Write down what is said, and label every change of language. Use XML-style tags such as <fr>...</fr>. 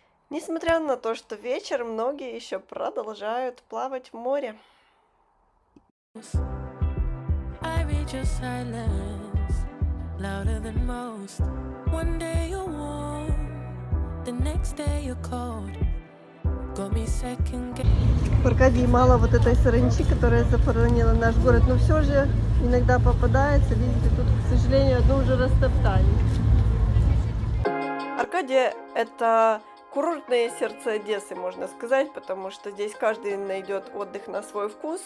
<ru>Несмотря на то, что вечер, многие еще продолжают плавать в море.</ru> <en>I read your silence louder than most. One day you're warm, the next day you're cold. Got me second guessing.</en> <ru>В Аркадии мало вот этой саранчи, которая захоронила наш город, но все же иногда попадается. Видите, тут, к сожалению, одну уже растоптали. Аркадия — это курортное сердце Одессы, можно сказать, потому что здесь каждый найдет отдых на свой вкус.</ru>